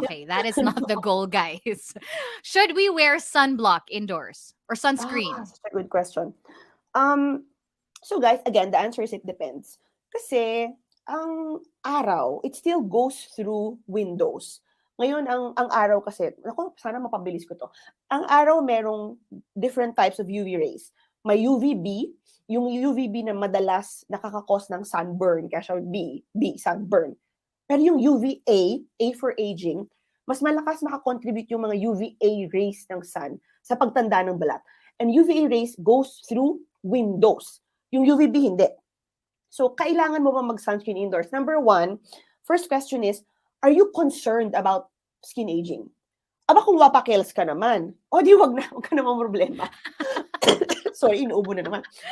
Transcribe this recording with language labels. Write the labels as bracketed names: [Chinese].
[English] Okay, that is not the goal, guys. Should we wear sunblock indoors or sunscreen? Such a good question. So guys, again, the answer is it depends. [Filipino] Kasi, ang araw, [English] it still goes through windows. [Filipino] Ngayon, ang araw kasi, naku, sana mapabilis ko to. Ang araw, merong [English] different types of UV rays. [Filipino] May UVB, yung UVB na madalas nakakakos ng sunburn, kaya siya sunburn. Pero yung UVA, [English] A for aging, [Filipino] mas malakas makakontribute yung mga UVA rays ng sun sa pagtanda ng balat. [English] And UVA rays goes through windows. [Filipino] Yung UVB, hindi. [English] So, [Filipino] kailangan mo ba mag-sunscreen indoors? [English] Number one, first question is, are you concerned about skin aging? [Filipino] Aba, kung wapakels ka naman, o di wag ka naman problema. Sorry, inuubo na naman.